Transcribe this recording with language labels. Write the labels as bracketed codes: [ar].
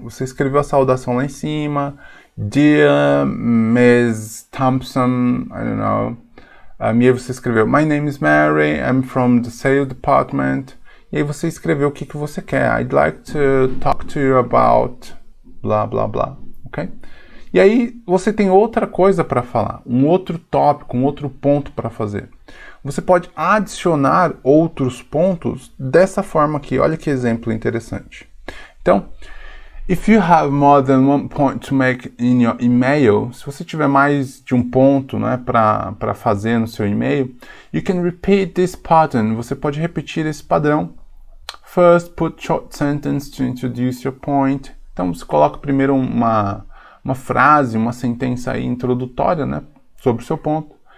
[pt] Você escreveu a saudação lá em cima. [en] Dear Ms. Thompson, I don't know. [pt] E aí você escreveu, [en] My name is Mary, I'm from the sales department. [pt] E aí você escreveu o que você quer. [en] I'd like to talk to you about blá, blá, blá. Ok? [pt] E aí você tem outra coisa para falar, um outro tópico, um outro ponto para fazer. Você pode adicionar outros pontos dessa forma aqui. [en] Olha que exemplo interessante. [pt] Então, [en] if you have more than one point to make in your email, [pt] se você tiver mais de um ponto, né, para fazer no seu e-mail, [en] you can repeat this pattern. [pt] Você pode repetir esse padrão. [en] First, put short sentence to introduce your point. [pt] Então, você coloca primeiro uma frase, uma sentença aí introdutória, né, sobre o seu ponto.